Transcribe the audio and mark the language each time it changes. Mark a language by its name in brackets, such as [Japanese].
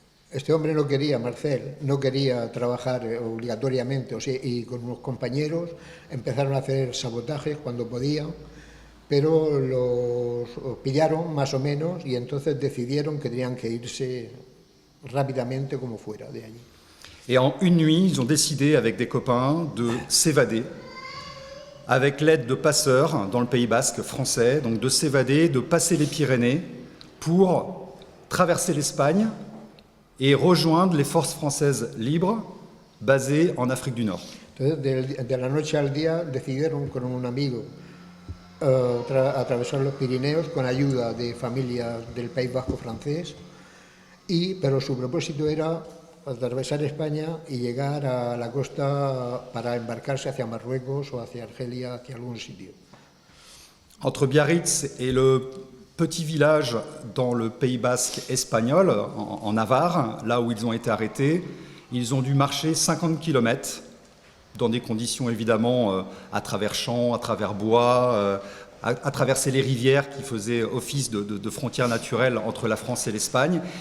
[Spanish] Este hombre no quería, Marcel, no quería trabajar obligatoriamente, o sea, y con unos compañeros empezaron a hacer sabotajes cuando podían, pero los pillaron más o menos y entonces decidieron que tenían que irse rápidamente como fuera de allí. [French] Et en une nuit, ils ont décidé avec des copains de s'évader, avec l'aide de passeurs dans le Pays basque français, donc de s'évader, de passer les Pyrénées pour traverser l'Espagne et rejoindre les forces françaises libres basées en Afrique du Nord. [Spanish] Entonces, de la noche al día decidieron con un amigo atravesar los Pirineos con ayuda de familias del País Vasco francés, pero su propósito era atravesar España y llegar a la costa para embarcarse hacia Marruecos o hacia Argelia, hacia algún sitio. [French] Entre Biarritz et le petit village dans le Pays basque espagnol, en Navarre, là où ils ont été arrêtés, ils ont dû marcher 50 km dans des conditions évidemment à travers champs, à travers bois, à traverser les rivières qui faisaient office de frontières naturelles entre la France et l'Espagne.